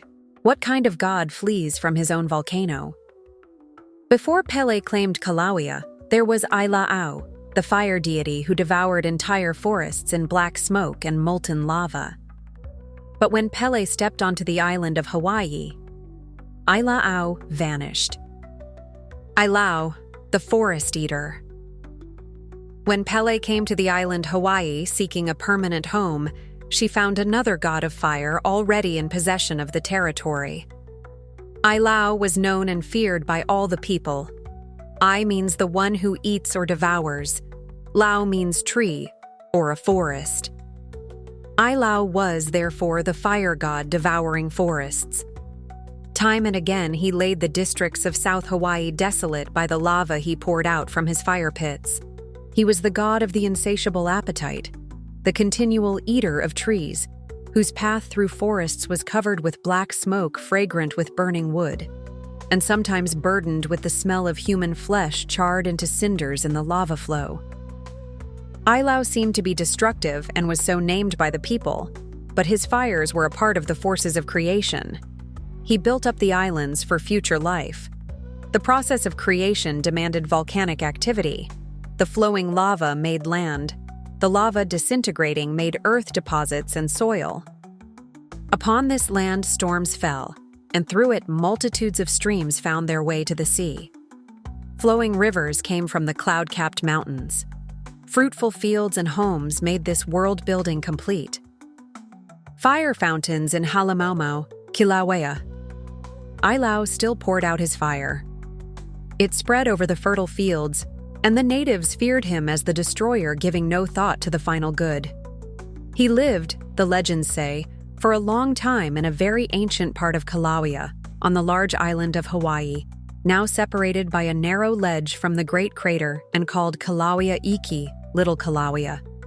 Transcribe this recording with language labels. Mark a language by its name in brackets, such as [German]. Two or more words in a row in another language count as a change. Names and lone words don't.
[English] What kind of god flees from his own volcano? Before Pele claimed Kilauea, there was Ai-Laʻau, the fire deity who devoured entire forests in black smoke and molten lava. But when Pele stepped onto the island of Hawaiʻi, Ai-Laʻau vanished. Ai-Laʻau, the forest eater. When Pele came to the island Hawaiʻi seeking a permanent home, she found another god of fire already in possession of the territory. Ai-Laʻau was known and feared by all the people. Ai means the one who eats or devours. Laʻau means tree, or a forest. Ai-Laʻau was, therefore, the fire god devouring forests. Time and again he laid the districts of South Hawaii desolate by the lava he poured out from his fire pits. He was the god of the insatiable appetite, the continual eater of trees, whose path through forests was covered with black smoke fragrant with burning wood, and sometimes burdened with the smell of human flesh charred into cinders in the lava flow. Ai-Laʻau seemed to be destructive and was so named by the people, but his fires were a part of the forces of creation. He built up the islands for future life. The process of creation demanded volcanic activity. The flowing lava made land. The lava disintegrating made earth deposits and soil. Upon this land storms fell, and through it multitudes of streams found their way to the sea. Flowing rivers came from the cloud-capped mountains. Fruitful fields and homes made this world-building complete. Fire fountains in Halemaumau, Kilauea. Ai-Laʻau still poured out his fire. It spread over the fertile fields, and the natives feared him as the destroyer, giving no thought to the final good. He lived, the legends say, for a long time in a very ancient part of Kilauea, on the large island of Hawaii, now separated by a narrow ledge from the great crater and called Kilauea Iki, Little Kilauea.